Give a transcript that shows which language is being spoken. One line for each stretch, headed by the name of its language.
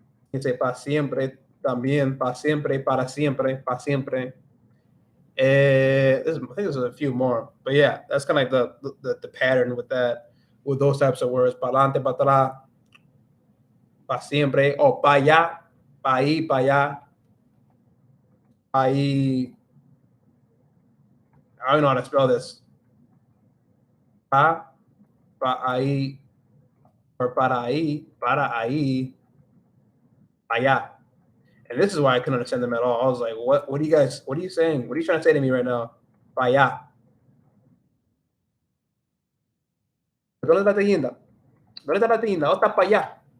Spanish: Dice para siempre también. Para siempre, para siempre, para siempre.
English: I think there's a few more. But yeah, that's kind of like the pattern with that, with those types of words.
Spanish: Para adelante, para atrás. Para siempre. O para allá. Para ahí, para allá. Ahí.
English: I don't know how to spell this.
Spanish: Pa, pa ahí, or para ahí, allá.
English: And this is why I couldn't understand them at all. I was like, what are you saying? What are you trying to say to me right now?
Spanish: Pa allá. ¿Dónde está la tienda? ¿Dónde está la tienda? ¿Dónde está para allá?